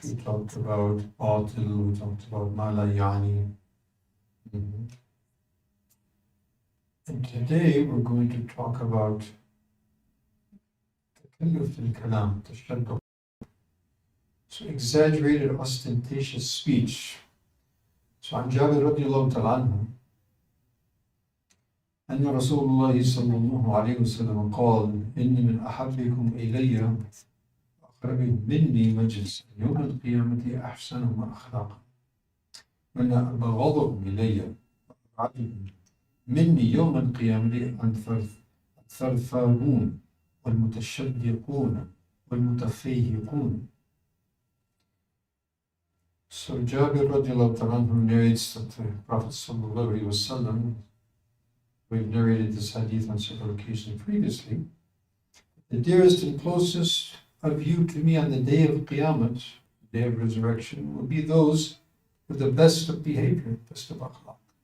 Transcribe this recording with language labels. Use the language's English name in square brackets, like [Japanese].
[English] We talked about batil. We talked about mala yani. And today we're going to talk about takalluf al-kalam, tashadduq. So exaggerated, ostentatious speech. So [Arabic] عن جابر رضي الله تعالى عنه أن رسول الله صلى الله عليه وسلم قال إن من أحبكم إلي أقرب مني مجلس يوم القيامة أحسنهم أخلاقا وأن أبغضهم إلي أبعدهم مني يوم القيامة الثرثارون والمتشدقون والمتفيهقون. [English] So Jabir radiallahu ta'ala narrates that the Prophet sallallahu alaihi wasallam, we've narrated this hadith on several occasions previously, the dearest and closest of you to me on the day of Qiyamah, the day of resurrection, will be those with the best of behavior, best of akhlaq.